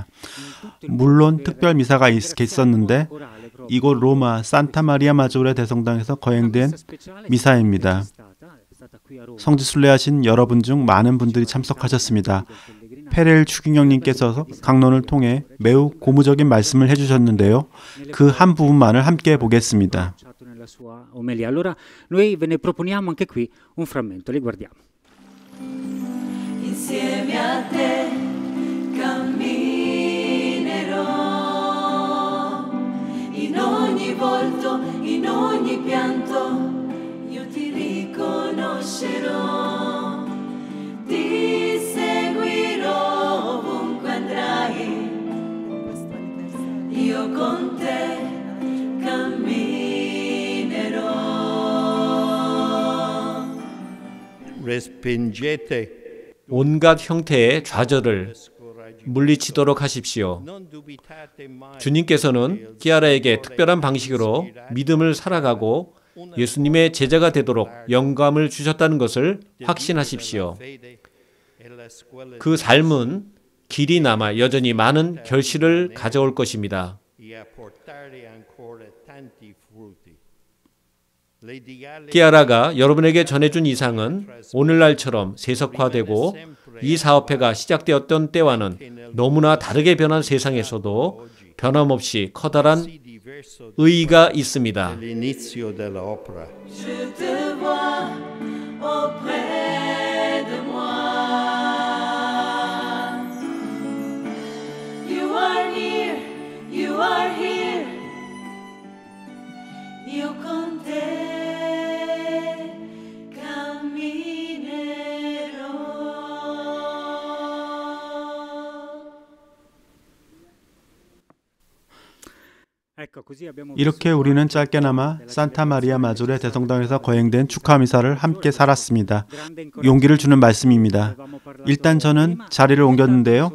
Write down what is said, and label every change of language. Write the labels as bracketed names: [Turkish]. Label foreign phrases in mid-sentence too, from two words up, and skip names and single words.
[Korean] 물론 특별 미사가 있었는데 이곳 로마 산타 마리아 마조레 대성당에서 거행된 미사입니다. 성지순례하신 여러분 중 많은 분들이 참석하셨습니다. 페렐 추기경님께서 강론을 통해 매우 고무적인 말씀을 해주셨는데요. 그 한 부분만을 함께 보겠습니다. [Italian] Allora noi ve ne proponiamo anche qui un frammento, li guardiamo. Insieme a te camminerò in ogni volto, in ogni pianto io ti riconoscerò. Ti seguirò ovunque andrai, io con te camminerò. [Korean] Respingete 온갖 형태의 좌절을 물리치도록 하십시오. 주님께서는 키아라에게 특별한 방식으로 믿음을 살아가고 예수님의 제자가 되도록 영감을 주셨다는 것을 확신하십시오. 그 삶은 길이 남아 여전히 많은 결실을 가져올 것입니다. 키아라가 여러분에게 전해준 이상은 오늘날처럼 세속화되고 이 사업회가 시작되었던 때와는 너무나 다르게 변한 세상에서도 변함없이 커다란 의의가 있습니다. [Italian] Io con te camminerò. [Korean] 이렇게 우리는 짧게나마 산타 마리아 마조레 대성당에서 거행된 축하 미사를 함께 살았습니다. 용기를 주는 말씀입니다. 일단 저는 자리를 옮겼는데요.